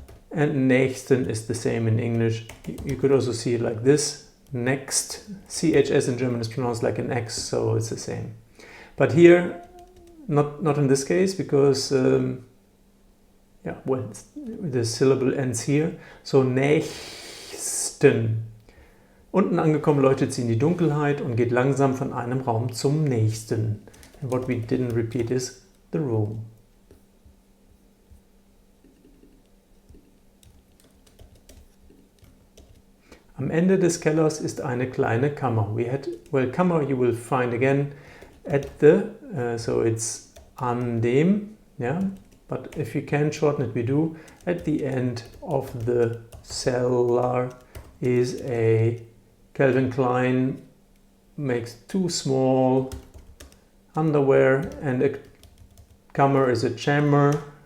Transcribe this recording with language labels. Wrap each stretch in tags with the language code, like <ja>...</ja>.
<en>And nächsten is the same in English. You could also see it like this. Next, CHS in German is pronounced like an X, so it's the same. But here, not in this case, because yeah, well, the syllable ends here. So nächsten.</en> <de>Unten angekommen leuchtet sie in die Dunkelheit und geht langsam von einem Raum zum nächsten.</de> <en>And what we didn't repeat is the room.</en> <de>Am Ende des Kellers ist eine kleine Kammer.</de> <en>Kammer you will find again at the, so it's</en> <de>an dem,</de> <en>yeah, but if you can shorten it, we do. At the end of the cellar is a Calvin Klein, makes two small underwear, and a Kammer is a chamber.</en>